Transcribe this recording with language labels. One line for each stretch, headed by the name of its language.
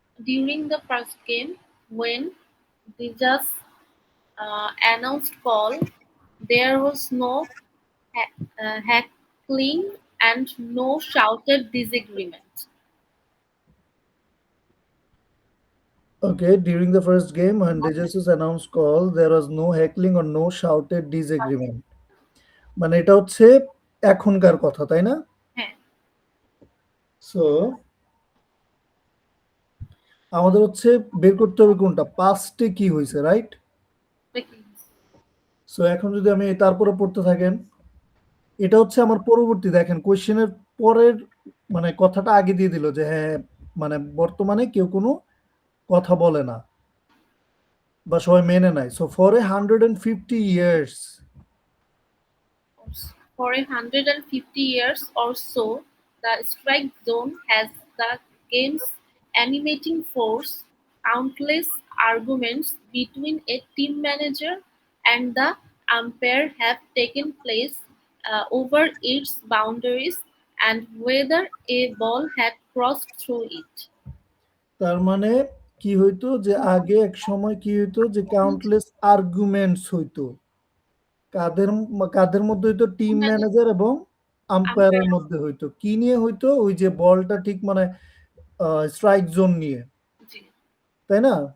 English: During the first game, when the judge announced call, there was no heckling and no shouted disagreement. Okay, during the first game, when the judges announced call, there was no heckling or no shouted disagreement.
Bangla: মানে এটা হচ্ছে এখনকার কথা, তাই না? হ্যাঁ। So আমাদের হচ্ছে বের করতে হবে কোনটা, পাস্টে কি হয়েছে, রাইট? সো এখন যদি আমি তারপরে পড়তে থাকেন, এটা হচ্ছে আমার পরবর্তী, দেখেন কোয়েশ্চেনের পরের মানে কথাটা আগে দিয়ে দিল যে হ্যাঁ মানে বর্তমানে কেউ কোনো কথা বলে না বা সবাই মেনে নেয়।
English: So for 150 years, For 150 years or so, the strike zone has the game's animating force. Countless arguments between a team manager and the umpire have taken place over its boundaries and whether a ball had crossed through it.
Bangla: তার মানে কি হইতো যে আগে এক সময় কি হইতো যে কাউন্টলেস আর্গুমেন্টস হইতো, কাদের কাদের মধ্যে হইতো, টিম ম্যানেজার এবং আম্পায়ারের মধ্যে হইতো। কি নিয়ে হইতো? ওই যে বলটা ঠিক মানে স্ট্রাইক জোন নিয়ে, তাই না?